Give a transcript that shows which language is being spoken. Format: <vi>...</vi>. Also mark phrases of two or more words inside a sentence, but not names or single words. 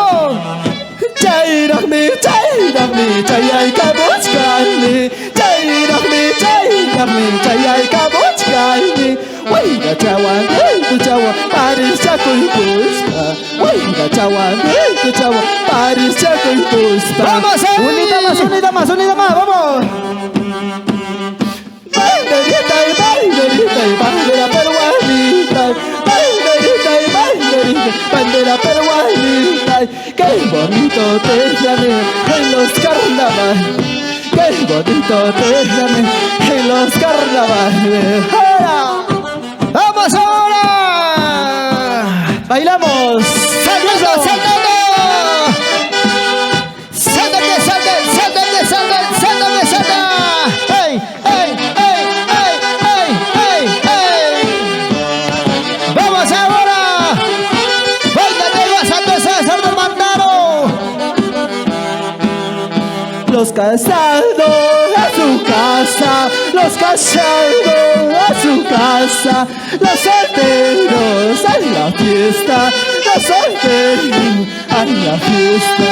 <qu>Chayraqmi, chayaykamuchkani. Chayraqmi, chayaykamuchkani. Wayqa chawan, parischakuykpusqa. Wayqa chawan, parischakuykpusqa.</qu> <es>¡Vamos ahí! Unida más, vamos. Banderita y bandera peruanita. Banderita y bandera peruanita. Qué bonito te llame en los carnavales. Qué bonito te llame en los carnavales. ¡Ahora! ¡Vamos ahora! ¡Bailamos! ¡Saltando, saltando! ¡Sáltate, sáltate, sáltate, sáltate, sáltate, sáltate! ¡Ey, ey, ey, ey, ey, ey, ey! ¡Vamos ahora! ¡Báilate, vas a empezar del Mandaro! Los casados a su casa, los casados a su casa, los solteros a la fiesta, los solteros a la fiesta.</es>